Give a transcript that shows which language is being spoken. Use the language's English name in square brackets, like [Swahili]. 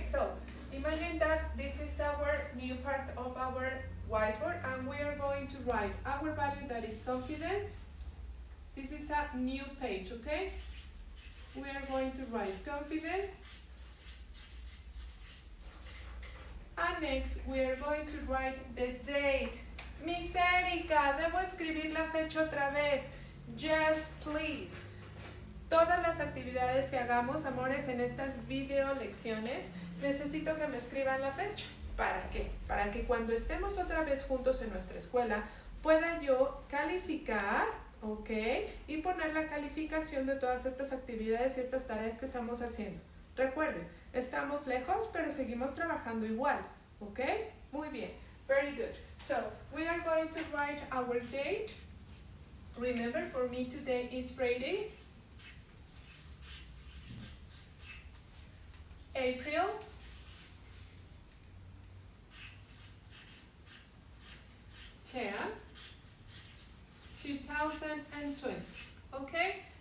[English] So imagine that this is our new part of our whiteboard, and we are going to write our value, that is confidence. This is a new page, okay? We are going to write confidence, and next we are going to write the date. [Spanish] Misérica, debo escribir la fecha otra vez. [English] Yes, please. [Spanish] Todas las actividades que hagamos, amores, en estas video lecciones, necesito que me escriban la fecha. ¿Para qué? Para que cuando estemos otra vez juntos en nuestra escuela, pueda yo calificar, ¿ok? Y poner la calificación de todas estas actividades y estas tareas que estamos haciendo. Recuerden, estamos lejos, pero seguimos trabajando igual, ¿ok? Muy bien. [English] Very good. So we are going to write our date. Remember, for me today is Friday, April 10, 2020. Okay?